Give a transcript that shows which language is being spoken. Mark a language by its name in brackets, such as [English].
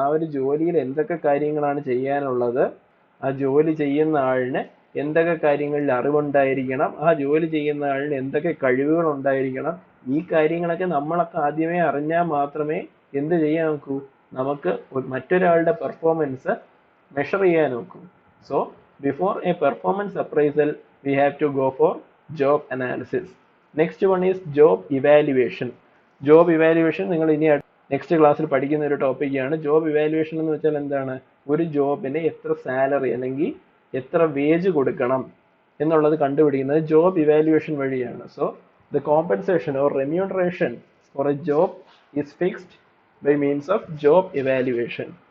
[Malayalam] ആ ഒരു ജോലിയിൽ എന്തൊക്കെ കാര്യങ്ങളാണ് ചെയ്യാനുള്ളത്, ആ ജോലി ചെയ്യുന്ന ആളിന് എന്തൊക്കെ കാര്യങ്ങളിൽ അറിവുണ്ടായിരിക്കണം, ആ ജോലി ചെയ്യുന്ന ആളിന് എന്തൊക്കെ കഴിവുകൾ ഉണ്ടായിരിക്കണം. ഈ കാര്യങ്ങളൊക്കെ നമ്മളൊക്കെ ആദ്യമേ അറിഞ്ഞാൽ മാത്രമേ എന്ത് ചെയ്യാൻ നോക്കൂ? നമുക്ക് മറ്റൊരാളുടെ പെർഫോമൻസ് മെഷർ ചെയ്യാൻ നോക്കൂ. [English] So before a performance appraisal we have to go for job analysis. Next one is job evaluation. [Malayalam] Job evaluation നിങ്ങൾ ഇനി നെക്സ്റ്റ് ക്ലാസ്സിൽ പഠിക്കുന്ന ഒരു ടോപ്പിക്കാണ്. ജോബ് ഇവാലുവേഷൻ എന്ന് വെച്ചാൽ എന്താണ്? ഒരു ജോബിന് എത്ര സാലറി അല്ലെങ്കിൽ എത്ര വേജ് കൊടുക്കണം എന്നുള്ളത് കണ്ടുപിടിക്കുന്നത് ജോബ് ഇവാലുവേഷൻ വഴിയാണ്. [English] So the compensation or remuneration for a job is fixed by means of job evaluation.